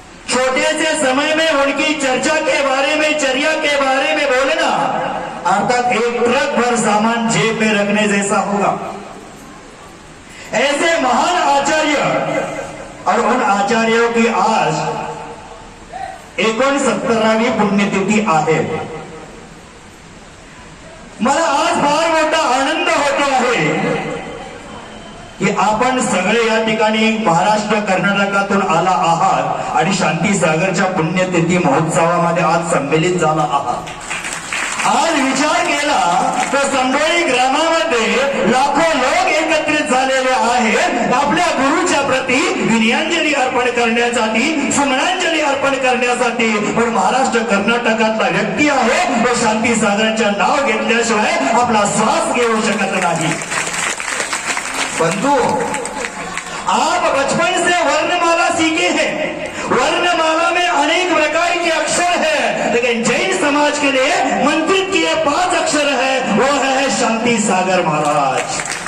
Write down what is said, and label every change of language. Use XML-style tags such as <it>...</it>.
<hi>छोटे से समय में उनकी चर्चा के बारे में, चर्या के बारे में बोलना अर्थात एक ट्रक भर सामान जेब में रखने जैसा होगा। ऐसे महान आचार्य और उन आचार्यों की आज 69वी पुण्यतिथी आहे।</hi> <mr>मला आज फार मोठा आनंद होतो आहे की आपण सगळे या ठिकाणी महाराष्ट्र कर्नाटकातून आला आहात आणि शांती सागरच्या पुण्यतिथी महोत्सवामध्ये आज सम्मिलित झाला आहात। आज विचार केला तर संबोळी ग्रामामध्ये लाखो लोक एकत्रित झालेले आहेत आपल्या गुरुच्या प्रती विनयांजली अर्पण करण्यासाठी, सुमनांजली अर्पण करण्यासाठी। पण महाराष्ट्र कर्नाटकातला व्यक्ती आहे तो शांती सागरांचे नाव घेतल्याशिवाय आपला श्वास घेऊ शकत नाही।</mr> <hi>बंधु, आप बचपन से वर्णमाला सीखे हैं। वर्णमाला में अनेक प्रकार के अक्षर है, लेकिन जैन समाज के लिए मंत्रित किए 5 अक्षर है, वो है शांति सागर महाराज।</hi>